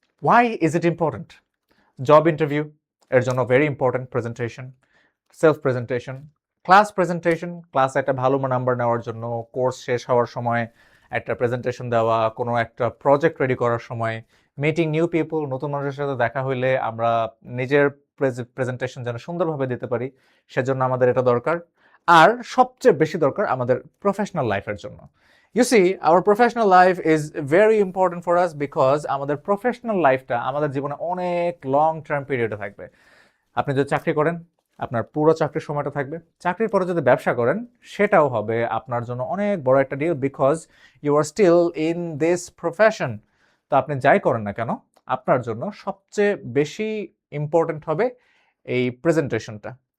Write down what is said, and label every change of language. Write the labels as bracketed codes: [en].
[bn] Why is it important? Job interview এর জন্য very important presentation, self presentation, class presentation, class একটা ভালো number নেওয়ার জন্য, কোর্স শেষ হওয়ার সময় একটা প্রেজেন্টেশন দেওয়া, কোনো একটা প্রজেক্ট রেডি করার সময়, মিটিং নিউ পিপল, নতুন মানুষের সাথে দেখা হইলে আমরা নিজের প্রেজেন্টেশন যেন সুন্দরভাবে দিতে পারি, সেজন্য আমাদের এটা দরকার। আর সবচেয়ে বেশি দরকার আমাদের প্রফেশনাল লাইফের জন্য। [en] You see, our professional life is very important for us because আমাদের professional লাইফটা আমাদের জীবনে অনেক লং টার্ম পিরিয়ডে থাকবে। [bn] আপনি যদি চাকরি করেন, আপনার পুরো চাকরির সময়টা থাকবে। চাকরির পরে যদি ব্যবসা করেন, সেটাও হবে আপনার জন্য অনেক বড় একটা deal, because you আর still in this profession. তো আপনি যাই করেন না কেন, আপনার জন্য সবচেয়ে বেশি ইম্পর্টেন্ট হবে এই প্রেজেন্টেশনটা।